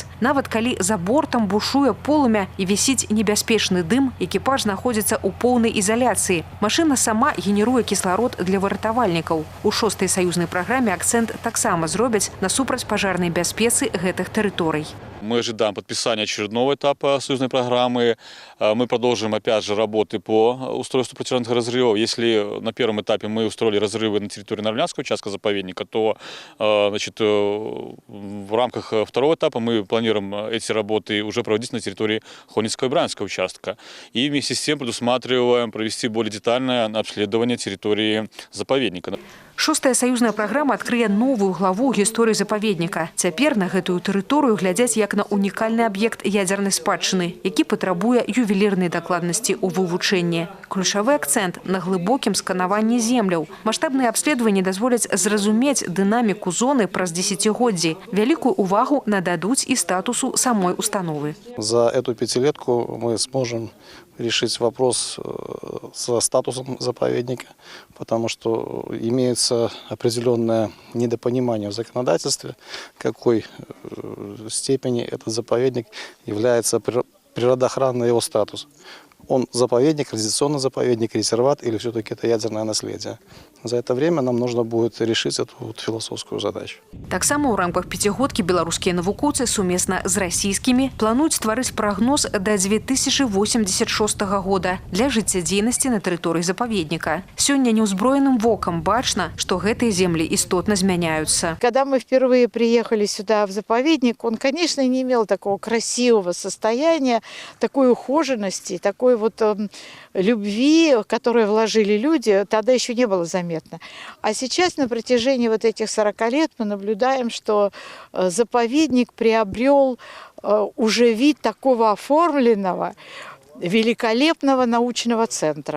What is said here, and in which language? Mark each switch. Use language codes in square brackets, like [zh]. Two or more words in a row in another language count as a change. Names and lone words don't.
[be] Нават калі за бортам бушуе полымя і вісіць небяспечны дым, экіпаж знаходзіцца ў поўнай ізаляцыі. Машына сама генеруе кісларод для выратавальнікаў. У 6-й саюзнай праграме акцэнт таксама зробяць на супрацьпажарнай бяспецы гэтых тэрыторый. [ru] Мы ожидаем подписания очередного этапа союзной программы. Мы продолжим, опять же, работы по устройству противоградных разрывов. Если на первом этапе мы устроили разрывы на территории Норвляндского участка заповедника, то значит, в рамках второго этапа мы планируем эти работы уже проводить на территории Хоницкого и Брянского участка. И вместе с тем предусматриваем провести более детальное обследование территории заповедника. [be] Шостая саюзная праграма адкрые новую главу ў гісторыі запаведніка. Цяпер на гэтую тэрыторыю глядзяць як на унікальны аб'ект ядзернай спадчыны, які патрабуе ювелірнай дакладнасці ў вывучэнні. Ключавы акцэнт на глыбокім сканаванні земляў. Маштабныя абследаванні дазволяць зразумець дынаміку зоны праз десятигоддзі. Вялікую увагу нададуць і статусу самой установы. [ru] За эту пятилетку мы сможем решить вопрос со статусом заповедника, потому что имеется определенное недопонимание в законодательстве, какой степени этот заповедник является природоохранный его статус. Он заповедник, радиационный заповедник, резерват или все-таки это ядерное наследие. За это время нам нужно будет решить эту философскую задачу. [be] Таксама ў рамках пяцігодкі беларускія навукоўцы сумесна з расійскімі плануюць стварыць прагноз да 2086 года для жыццядзейнасці на тэрыторыі запаведніка. Сёння неўзброеным вокам бачна, што гэтыя землі істотна змяняются. [ru] Когда мы впервые приехали сюда в заповедник, он, конечно, не имел такого красивого состояния, такой ухоженности, такой вот любви, которую вложили люди, тогда еще не было заметно. А сейчас на протяжении вот этих 40 лет мы наблюдаем, что заповедник приобрел уже вид такого оформленного, великолепного научного центра.